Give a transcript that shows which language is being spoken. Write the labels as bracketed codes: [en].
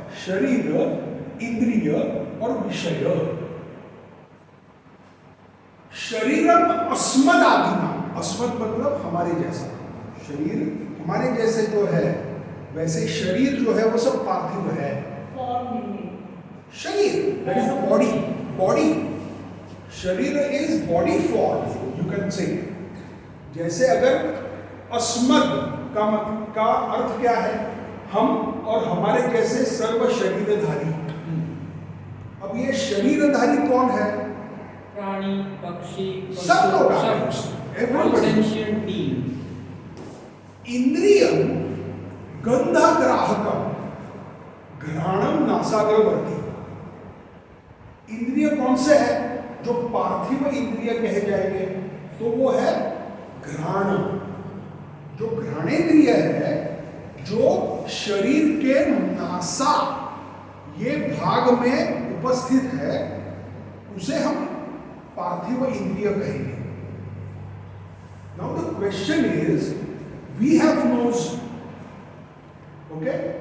[hi] शरीर, इंद्रिय और विषय. [sa] शरीरम अस्मद आदिना. [hi] अस्मद मतलब हमारे जैसा. शरीर हमारे जैसे जो है वैसे शरीर जो है वो सब पार्थिव है। [en] Form meaning. शरीर, that is the body. Body. शरीर is body form, you can say. [hi] जैसे अगर अस्मद का अर्थ क्या है? हम और हमारे जैसे सर्व शरीरधारी। अब ये शरीरधारी कौन है? प्राणी, पक्षी, सब लोग आ सब, गए। [en] all Everybody. sentient beings. [sa] इंद्रियम गंधग्राहकम घ्राणम नासाग्रवर्ती। [hi] इंद्रिय कौन से है? जो पार्थिव इंद्रिय कहे जाएंगे तो वो है घ्राण। जो घ्राणेंद्रिय है, जो शरीर के नासा ये भाग में उपस्थित है, उसे हम पार्थिव इंद्रिय कहेंगे। [en] Now the question is, we have nose, okay?